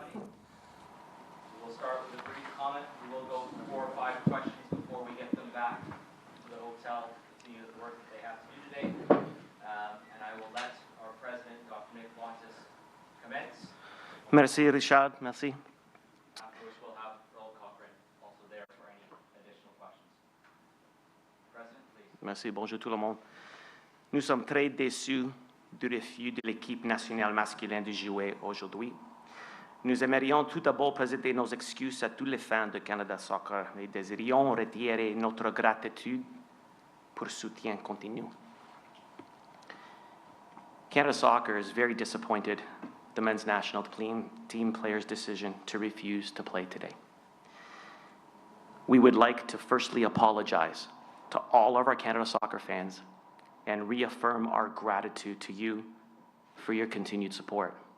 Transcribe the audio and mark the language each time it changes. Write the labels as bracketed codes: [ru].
[en] We'll start with a brief comment. We will go 4 or 5 questions before we get them back to the hotel to continue the work that they have to do today. And I will let our president, Dr. Nick Bontis, commence. [fr] Merci, Richard. Merci. [en] Afterwards, we'll have Earl Cochran also there for any additional questions. President, please. [fr] Merci. Bonjour tout le monde. Nous sommes très déçus du refus de l'équipe nationale masculine de jouer aujourd'hui. Nous aimerions tout d'abord présenter nos excuses à tous les fans de Canada Soccer et désirions retirer notre gratitude pour soutien continu. [en] Canada Soccer is very disappointed the men's national team players' decision to refuse to play today. We would like to firstly apologize to all of our Canada Soccer fans and reaffirm our gratitude to you for your continued support.